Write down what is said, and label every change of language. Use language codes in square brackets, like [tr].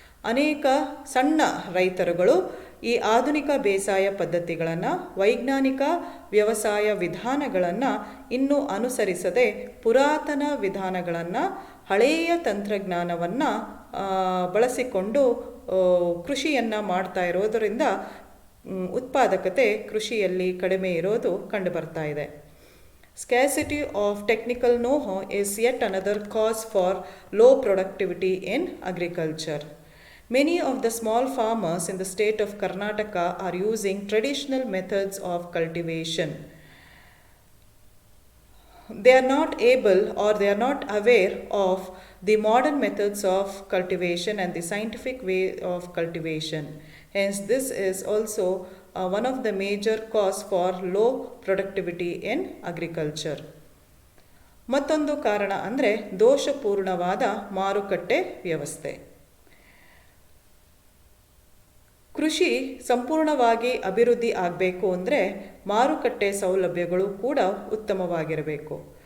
[kn] ಅನೇಕ ಸಣ್ಣ ರೈತರುಗಳು ಈ ಆಧುನಿಕ ಬೇಸಾಯ ಪದ್ಧತಿಗಳನ್ನು, ವೈಜ್ಞಾನಿಕ ವ್ಯವಸಾಯ ವಿಧಾನಗಳನ್ನು ಇನ್ನೂ ಅನುಸರಿಸದೆ ಪುರಾತನ ವಿಧಾನಗಳನ್ನು, ಹಳೆಯ ತಂತ್ರಜ್ಞಾನವನ್ನು ಬಳಸಿಕೊಂಡು ಕೃಷಿಯನ್ನು ಮಾಡ್ತಾ ಇರೋದರಿಂದ ಉತ್ಪಾದಕತೆ ಕೃಷಿಯಲ್ಲಿ ಕಡಿಮೆ ಇರೋದು ಕಂಡುಬರ್ತಾ ಇದೆ. [en] Scarcity of technical know-how is yet another cause for low productivity in agriculture. Many of the small farmers in the state of Karnataka are using traditional methods of cultivation. They are not able or they are not aware of the modern methods of cultivation and the scientific way of cultivation. Hence, this is also one of the major cause for low productivity in agriculture. [kn] ಮತ್ತೊಂದು ಕಾರಣ ಅಂದರೆ ದೋಷಪೂರ್ಣವಾದ ಮಾರುಕಟ್ಟೆ ವ್ಯವಸ್ಥೆ. ಕೃಷಿ ಸಂಪೂರ್ಣವಾಗಿ ಅಭಿವೃದ್ಧಿ ಆಗಬೇಕು ಅಂದರೆ ಮಾರುಕಟ್ಟೆ ಸೌಲಭ್ಯಗಳು ಕೂಡ ಉತ್ತಮವಾಗಿರಬೇಕು.